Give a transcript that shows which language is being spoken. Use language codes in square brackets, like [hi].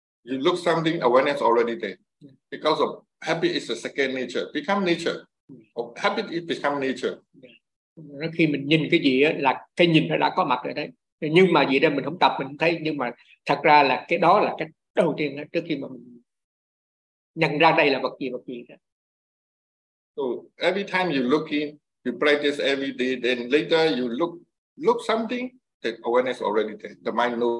[en] You look something awareness already there. Because of habit is the second nature, become nature. Of habit it become nature. Yeah. [vi] Khi mình nhìn cái gì á là cái nhìn nó đã có mặt rồi đấy. Nhưng mà gì đó mình không tập mình không thấy, nhưng mà thật ra là cái đó là cái đầu tiên đó, trước khi mà mình nhận ra đây là vật gì đó. [en] So every time you look in, you practice every day, then later you look something, the awareness already there, the mind